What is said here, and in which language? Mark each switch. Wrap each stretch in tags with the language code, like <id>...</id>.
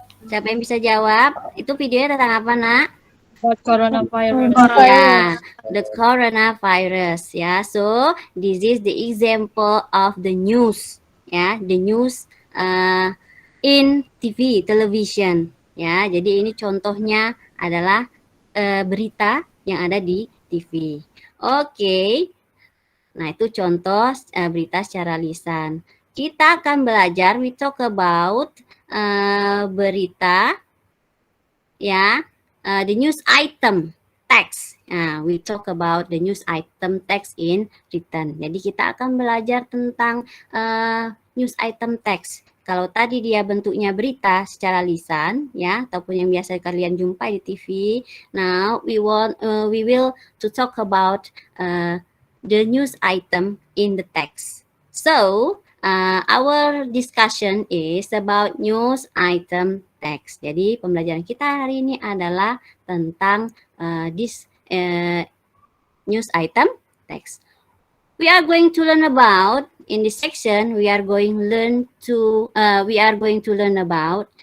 <id>Siapa yang bisa jawab? Itu videonya tentang apa, Nak?</id> <en>Coronavirus. Yeah, the coronavirus. Yeah, so this is the example of the news. ya, the news in TV, television, ya.</en> <id>Jadi ini contohnya adalah berita yang ada di TV. Oke. Nah, itu contoh berita secara lisan. Kita akan belajar,</id> <en>we talk about berita, ya, the news item text. Nah, we talk about the news item text in written.</en> <id>Jadi kita akan belajar tentang news item text. Kalau tadi dia bentuknya berita secara lisan, ya, ataupun yang biasa kalian jumpai di TV.</id> <en>Now we will to talk about the news item in the text. So, our discussion is about news item text.</en> <id>Jadi, pembelajaran kita hari ini adalah tentang this news item text.</id> <en>We are going to learn about in this section. We are going to learn about.</en>